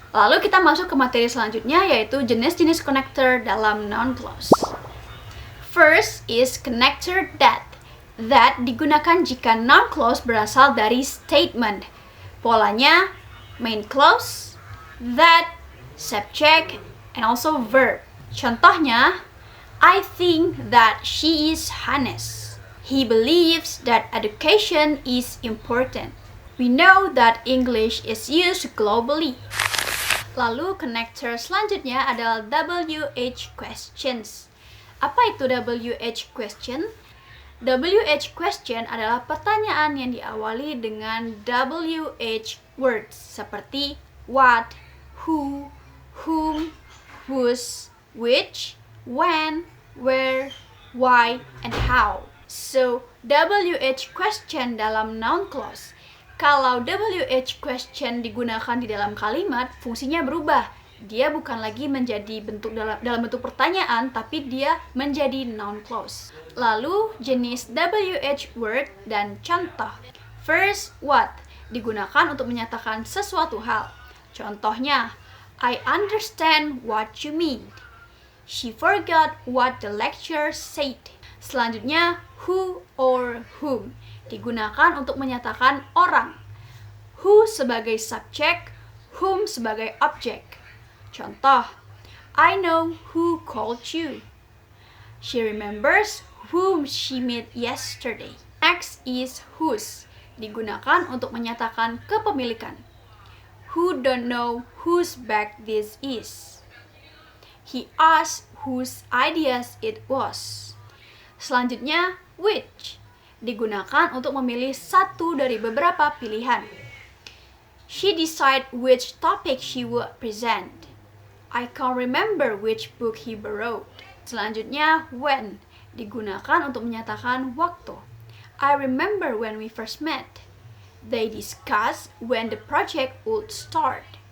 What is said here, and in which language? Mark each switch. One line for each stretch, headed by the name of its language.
Indonesian: Lalu kita masuk ke materi selanjutnya, yaitu jenis-jenis connector dalam noun clause.
English: First is connector that.
Indonesian: That digunakan jika noun clause berasal dari statement. Polanya main clause, that, subject, and also verb.
English: Contohnya, I think that she is honest. He believes that education is important. We know that English is used globally.
Indonesian: Lalu connector selanjutnya adalah WH questions. Apa itu WH question? WH question adalah pertanyaan yang diawali dengan WH words seperti what, who, whom, whose, which, when, where, why, and how. So, WH question dalam noun clause. Kalau WH question digunakan di dalam kalimat, fungsinya berubah. Dia bukan lagi menjadi dalam bentuk pertanyaan, tapi dia menjadi noun clause. Lalu, jenis WH word dan contoh. First, what digunakan untuk menyatakan sesuatu hal.
English: Contohnya, I understand what you mean. She forgot what the lecturer said.
Indonesian: Selanjutnya, who or whom digunakan untuk menyatakan orang. Who sebagai subjek, whom sebagai objek.
English: Contoh, I know who called you. She remembers whom she met yesterday. Next is whose,
Indonesian: digunakan untuk menyatakan kepemilikan.
English: Who don't know whose bag this is? He asked whose ideas it was.
Indonesian: Selanjutnya, which digunakan untuk memilih satu dari beberapa pilihan.
English: She decided which topic she would present. I can't remember which book he borrowed.
Indonesian: Selanjutnya, when digunakan untuk menyatakan waktu.
English: I remember when we first met. They discussed when the project would start.